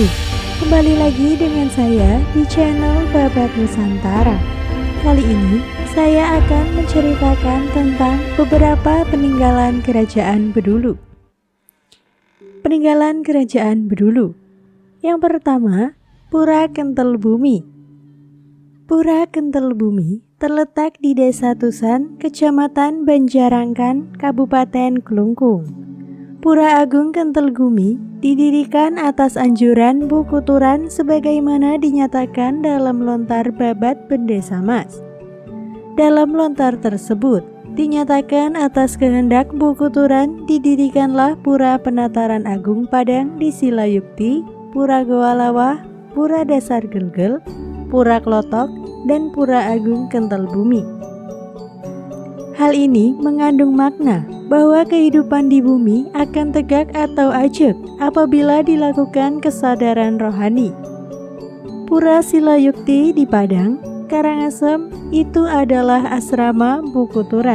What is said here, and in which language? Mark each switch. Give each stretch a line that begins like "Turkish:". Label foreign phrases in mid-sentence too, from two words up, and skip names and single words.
Indonesian: Kembali lagi dengan saya di channel Babat Nusantara. Kali ini saya akan menceritakan tentang beberapa peninggalan kerajaan Bedulu. Peninggalan kerajaan Bedulu. Yang pertama, Pura Kentel Bumi. Pura Kentel Bumi terletak di Desa Tusan, Kecamatan Banjarangkan, Kabupaten Klungkung. Pura Agung Kentel Bumi didirikan atas anjuran Buku Turan sebagaimana dinyatakan dalam lontar Babat Bendesa Mas. Dalam lontar tersebut, dinyatakan atas kehendak Buku Turan didirikanlah Pura Penataran Agung Padang di Silayukti, Pura Goa Lawah, Pura Dasar Gelgel, Pura Klotok, dan Pura Agung Kentel Bumi. Hal ini mengandung makna bahwa kehidupan di bumi akan tegak atau ajeg apabila dilakukan kesadaran rohani. Pura Silayukti di Padang, Karangasem itu adalah asrama Buku Turan.